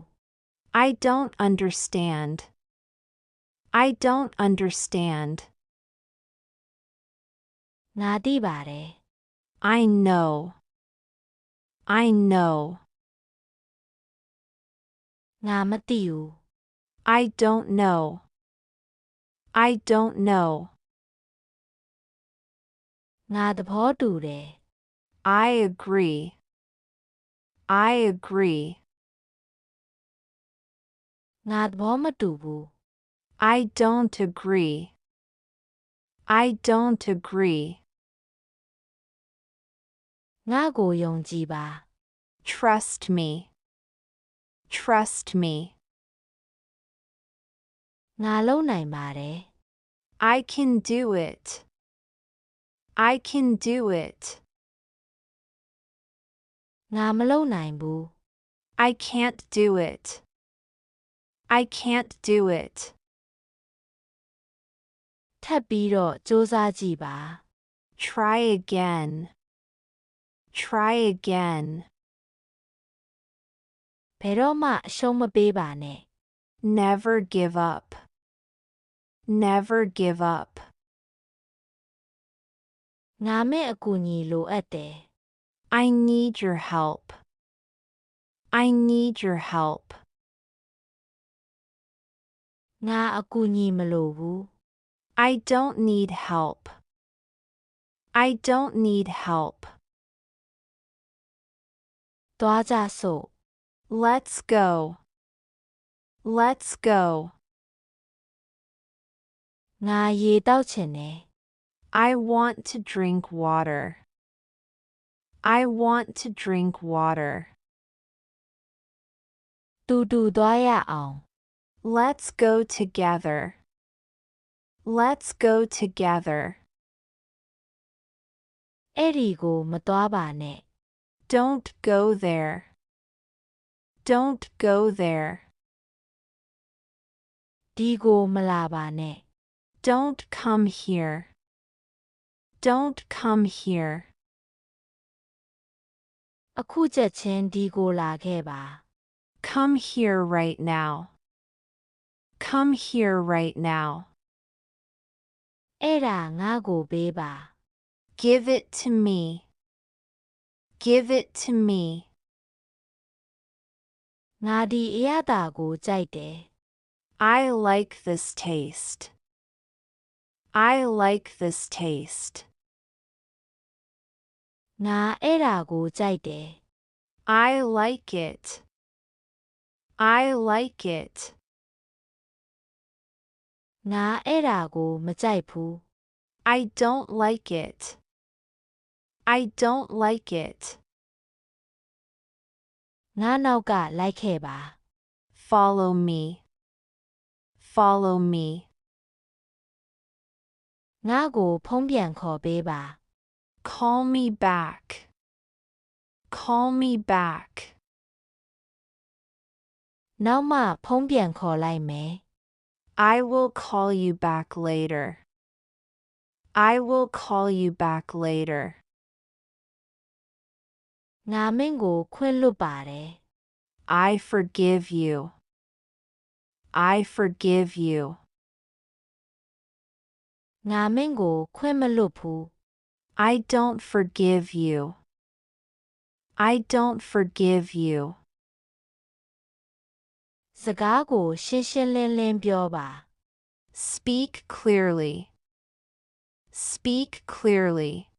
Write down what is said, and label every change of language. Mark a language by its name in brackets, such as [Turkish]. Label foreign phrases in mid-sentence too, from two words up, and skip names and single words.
[English] I don't understand. I don't understand. [Burmese] ငါသိပါတယ် [English] I know. I know. [Burmese] ငါမသိဘူး [English] I don't know. I don't know. [Burmese] ငါသဘောတူတယ် [English] I agree. I agree. [Burmese] ငါသဘောမတူဘူး [English] I don't agree. I don't agree. [Burmese] ငါ့ကိုယုံကြည်ပါ [English] Trust me. Trust me. [Burmese] ငါလုပ်နိုင်ပါတယ် [English] I can do it. I can do it. [Burmese] ငါမလုပ်နိုင်ဘူး [English] I can't do it. I can't do it. [Burmese] ထပ်ပြီးတော့စူးစမ်းကြည့်ပါ [English] Try again. Try again. [Burmese] ဘယ်တော့မှအရှုံးမပေးပါနဲ့ [English] Never give up. Never give up. [Burmese] ငါမဲ့အကူအညီလိုအပ်တယ် [English] I need your help. I need your help. [Burmese] ငါအကူအညီမလိုဘူး [English] I don't need help. I don't need help. [Burmese] သွားကြစို့ [English] Let's go. Let's go. [Burmese] ငါရေတောက်ချင်တယ် [English] I want to drink water. I want to drink water. [Burmese] တူတူသွားရအောင် [English] Let's go together. Let's go together. [Burmese] အဲ့ဒီကိုမသွားပါနဲ့ [English] Don't go there. Don't go there. [Burmese] ဒီကိုမလာပါနဲ့ [English] Don't come here. Don't come here. [Burmese] အခုချက်ချင်းဒီကိုလာခဲ့ပါ [English] Come here right now. Come here right now. [Burmese] အဲ့ဒါငါကိုပေးပါ [English] Give it to me. Give it to me. [Burmese] ငါဒီအရသာကိုကြိုက်တယ် [English] I like this taste. I like this taste. [Burmese] ငါအဲ့ဒါကိုကြိုက်တယ် [English] I like it. I like it. [Burmese] ငါအဲ့ဒါကိုမကြိုက်ဘူး [English] I don't like it. I don't like it. [Burmese] ငါနောက်ကလိုက်ခဲ့ပါ [English] Follow me. Follow me. [Burmese] ငါကိုဖုံးပြန်ခေါ်ပေးပါ [English] Call me back. Call me back. [Burmese] နောက်မှဖုံးပြန်ခေါ်လိုက်မယ် [English] I will call you back later. I will call you back later. [Burmese] ငါမင်းကိုခွင့်လွတ်ပါတယ် [English] I forgive you. I forgive you. [Burmese] ငါမင်းကိုခွင့်မလွတ်ဘူး [English] I don't forgive you. I don't forgive you. [Burmese] စကားကိုရှင်းရှင်းလင်းလင်းပြောပါ [English] Speak clearly. Speak clearly.